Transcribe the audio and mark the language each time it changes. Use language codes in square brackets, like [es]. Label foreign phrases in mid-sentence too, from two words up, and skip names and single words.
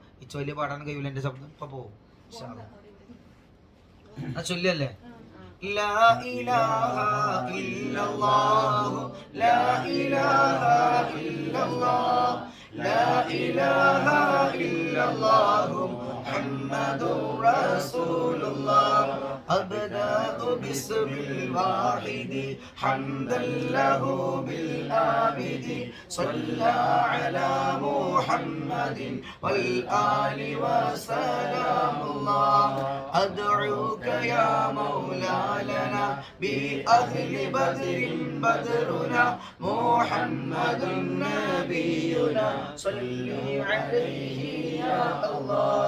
[ml] ഈ ചൊല്ലി പാടാൻ കഴിയില്ല, എൻ്റെ ശബ്ദം ഇപ്പൊ പോവും. ആ ചൊല്ലല്ലേ [ar] لا إله إلا الله لا إله إلا الله لا إله إلا الله محمد رسول الله. أبدأ باسم الواحد حمدا له بالآبد صلى على محمد والآل وسلام الله. أدعوك يا مولا لنا بأهل بدر بدرنا محمد نبينا صل عليه يا الله.